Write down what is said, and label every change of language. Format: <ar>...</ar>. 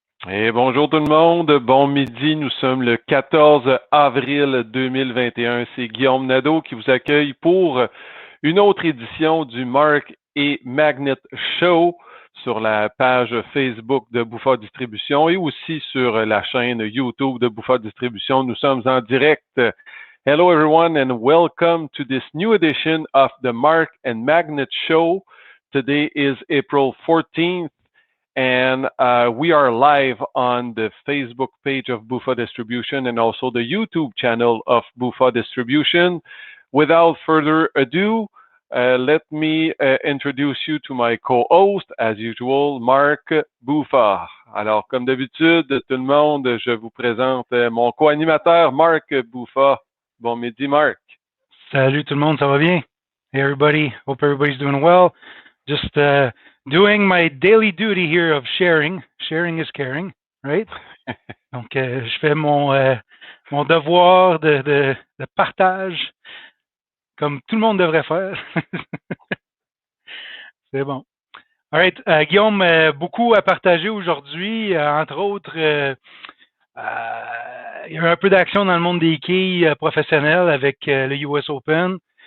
<fr>Et bonjour tout le monde, bon midi, nous sommes le 14 avril 2021. C'est Guillaume Nadeau qui vous accueille pour une autre édition du Mark et Magnet Show sur la page Facebook de Bouffard Distribution et aussi sur la chaîne YouTube de Bouffard Distribution. Nous sommes en direct.</fr> <en>Hello everyone and welcome to this new edition of the Mark and Magnet Show. Today is April 14th. And we are live on the Facebook page of Bouffard Distribution and also the YouTube channel of Bouffard Distribution. Without further ado, let me introduce you to my co-host, as usual, Mark Bouffard.</en> <fr>Alors, comme d'habitude, tout le monde, je vous présente mon co-animateur, Mark Bouffard. Bon midi, Mark. Salut tout le monde, ça va bien?</fr> <en>Hey everybody, hope everybody's doing well. Just doing my daily duty here of sharing. Sharing is caring, right?</en> <fr>Donc, je fais mon devoir de partage, comme tout le monde devrait faire. C'est bon.</fr> <en>All right,</en> <fr>Guillaume, beaucoup à partager aujourd'hui. Entre autres, il y a eu un peu d'action dans le monde des quilles professionnels avec le US Open.</fr>